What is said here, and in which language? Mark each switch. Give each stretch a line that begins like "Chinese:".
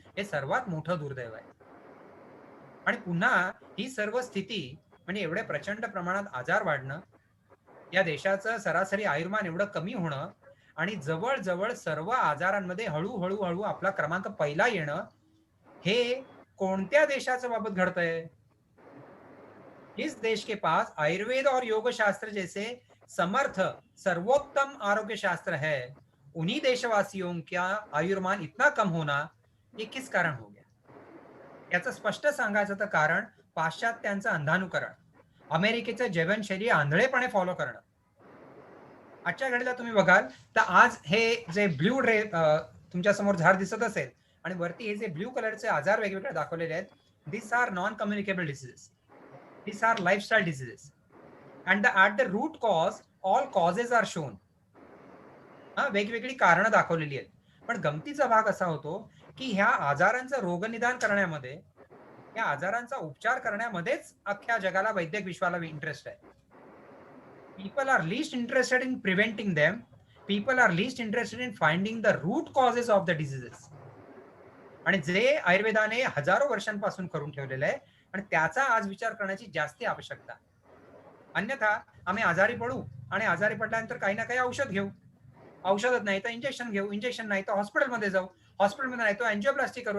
Marathi: हे सर्वात मोठं दुर्दैव आहे. आणि पुन्हा ही सर्व स्थिती म्हणजे एवढे प्रचंड प्रमाणात आजार वाढणं, या देशाचं सरासरी आयुर्मान एवढं कमी होणं आणि जवळ-जवळ सर्व आजारांमध्ये हळू-हळू आपला क्रमांक पहिला येणं, हे कोणत्या देशाच्या बाबत घडतंय?
Hindi: इस देश के पास आयुर्वेद और योग शास्त्र जैसे समर्थ सर्वोत्तम आरोग्य शास्त्र है, उन्हीं देशवासियों का आयुर्मान इतना कम होना ये किस कारण हो गया?
Marathi: याचं स्पष्ट सांगायचं तर कारण पाश्चात्यांचं अंधानुकरण, अमेरिकेचं जीवनशैली आंधळेपणे फॉलो करणं. आजच्या घडीला तुम्ही बघाल तर आज हे जे ब्लू तुमच्या समोर झाड दिसत असेल आणि वरती हे जे ब्लू कलरचे आजार वेगवेगळे दाखवलेले आहेत,
English: This are non communicable diseases, this are lifestyle diseases and at the root cause all causes are shown.
Marathi: हा, वेगवेगळी कारणं दाखवलेली आहेत. पण गमतीचा भाग असा होतो की ह्या आजारांचं रोगनिदान करण्यामध्ये, या आजारांचा उपचार करण्यामध्येच अख्ख्या जगाला वैद्यक विश्वाला इंटरेस्ट आहे.
English: People are least interested in preventing them. People are least interested in finding the root causes of the diseases.
Marathi: आणि जे आयुर्वेदाने हजारो वर्षांपासून करून ठेवलेलं आहे आणि त्याचा आज विचार करण्याची जास्ती आवश्यकता. अन्यथा आम्ही आजारी पडू आणि आजारी पडल्यानंतर काही ना काही औषध घेऊ. औषधच नाही तर इंजेक्शन घेऊ. इंजेक्शन नाही तर हॉस्पिटलमध्ये जाऊ. हॉस्पिटलमध्ये नाही तर अँजिओप्लास्टी करू.